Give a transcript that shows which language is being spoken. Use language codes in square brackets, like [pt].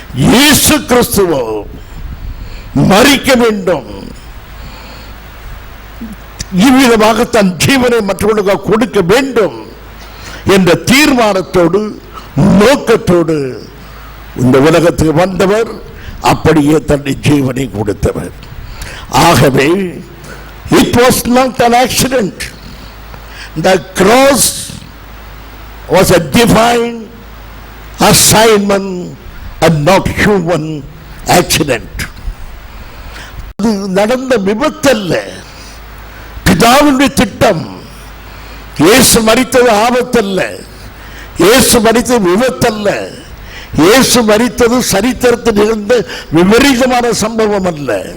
[ta] இயேசு கிறிஸ்துவோ மரிக்க வேண்டும், இவ்விதமாக தன் ஜீவனை மற்றவர்களுக்கு கொடுக்க வேண்டும் என்ற தீர்மானத்தோடு நோக்கத்தோடு இந்த உலகத்துக்கு வந்தவர், அப்படியே தன்னுடைய ஜீவனை கொடுத்தவர். ஆகவே [en] it was not an accident. The cross was a divine assignment and not human accident. [ta] அது நடந்த விபத்தல்ல, பிதாவினுடைய திட்டம். இயேசு மரித்தது ஆபத்தல்ல, இயேசு மரித்தது விபத்தல்ல, இயேசு மரித்தது சரித்திரத்தில் நிகழ்ந்த விபரீதமான சம்பவம் அல்ல.